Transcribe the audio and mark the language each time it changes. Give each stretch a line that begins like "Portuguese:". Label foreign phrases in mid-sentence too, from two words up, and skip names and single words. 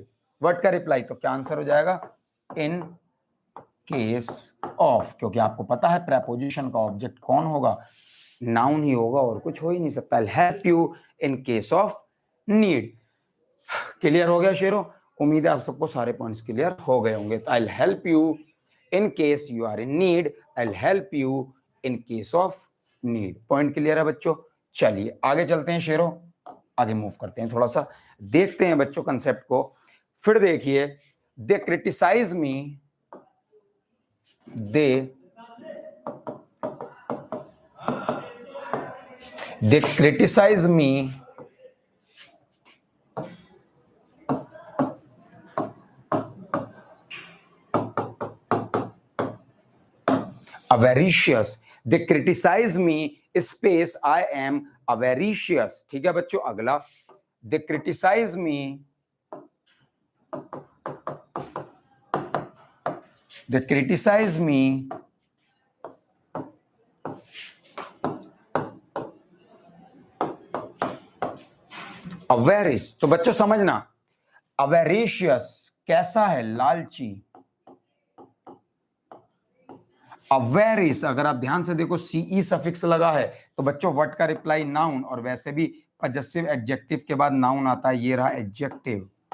Hindi: व्हाट का रिप्लाई, तो क्या आंसर हो जाएगा?
English: in case of,
Hindi: क्योंकि आपको पता है प्रेपोजिशन का ऑब्जेक्ट कौन होगा? नाउन ही होगा, और कुछ हो ही नहीं सकता।
English: I help you in case of need.
Hindi: क्लियर हो गया शेरों? उम्मीद है आप सबको सारे पॉइंट्स क्लियर हो गए होंगे।
English: तो I help you in case you are in need, I help you in case of need.
Hindi: पॉइंट क्लियर है बच्चों? चलिए आगे चलते हैं शेरों, आगे मूव करते हैं, थोड़ा सा देखते हैं बच्चों कंसेप्ट को। फिर देखिए,
English: they criticize me, दे criticize me avaricious, they criticize me space I am avaricious।
Hindi: ठीक है बच्चों, अगला,
English: they criticize me, they criticize me avaricious।
Hindi: तो बच्चों समझना, avaricious कैसा है? लालची। अवेरिस, अगर आप ध्यान से देखो
English: ce suffix
Hindi: लगा है, तो बच्चों व्हाट का रिप्लाई? नाउन। और वैसे भी
English: possessive adjective
Hindi: के बाद नाउन आता है, ये रहा एडजेक्टिव।